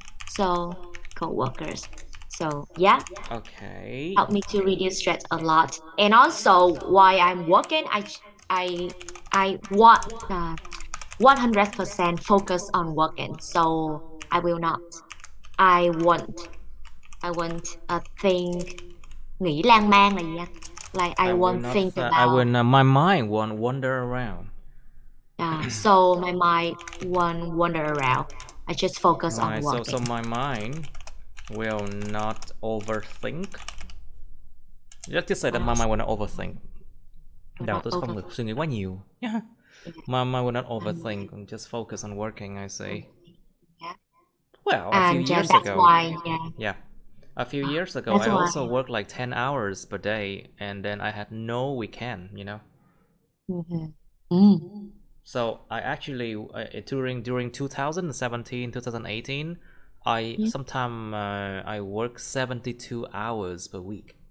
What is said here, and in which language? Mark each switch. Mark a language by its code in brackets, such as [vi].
[en] So co-workers. So yeah, Okay. help me to reduce stress a lot. And also, while I'm working, I I want 100% focus on working. So I will not. I won't. I won't think [vi] nghĩ lan man là gì anh? [en] Like I I will won't not. think I will. about. My mind won't wander around. So my mind won't wander around. I just focus on working. So my mind will not overthink. Let's just say that my mind will not overthink. [vi] Đầu tôi không được suy nghĩ quá nhiều. [en] My mind will not overthink. Just focus on working, I say. Well, a few years ago. Why, a few years ago, I also worked like 10 hours per day, and then I had no weekend, you know. So I actually during 2017, 2018, I work 72 hours per week.